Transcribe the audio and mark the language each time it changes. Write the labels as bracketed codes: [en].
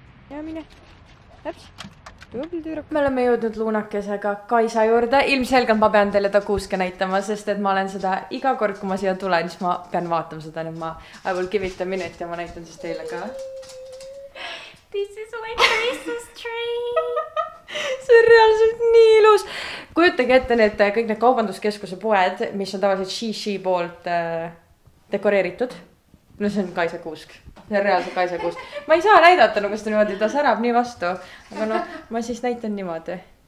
[et] Ja mine. Läps. Tubli tüüruk. Me oleme jõudnud luunakesega Kaisa juurde. Ilmselgelt ma pean teile ta kuuske näitama, sest et ma olen seda iga kord, kui ma siia tulen, siis ma pean vaatama seda. Nüüd ma [en] I will give it a minute [et] ja ma näitan siis teile ka. [en] This is my Christmas tree. [et] See on reaalselt nii ilus. Kujutage ette need kõik need kaubanduskeskuse poed, mis on tavaliselt Shishi poolt dekoreeritud. No see on Kaisa kuusk. See on reaalselt Kaisa kuusk. Ma ei saa näidata, nagu seda niimoodi, ta särab nii vastu. Aga no, ma siis näitan niimoodi.